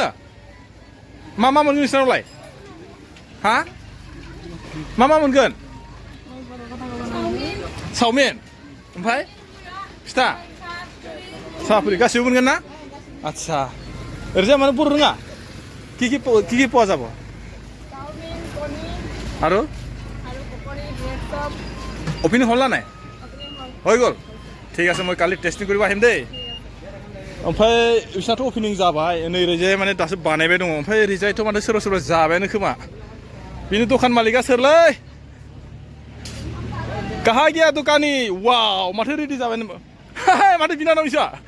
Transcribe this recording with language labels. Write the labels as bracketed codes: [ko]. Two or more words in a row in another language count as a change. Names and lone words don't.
[brx] मा मा मोनगोन नोंसोरनावलाय? हा? मा मा मोनगोन? चावमिन, ओमफ्राय फिथा, साहा पुरि गासिबो मोनगोन ना? आच्छा। ओरैजाय माने बर' रोङा? [as] কি পোৱা যাব? আৰু অপিনিং হ'ল না নাই? হৈ গ'ল? ঠিক আছে, মই কালি টেষ্টিং কৰিব আহিম দেই। [brx] ओमफ्राय बिसोरनाथ' अपेनिं जाबाय, नै ओरैजाय माने दासो बानायबाय दङ। ओमफ्राय ओरैजायथ' माने सोरबा सोरबा जाबायानो खोमा। बिनि दखान मालिका सोरलै? [hi] काहा गया दुकानी? [brx] वाव, माथो रेडि जाबाय नों? माथो बिनानाव इसा?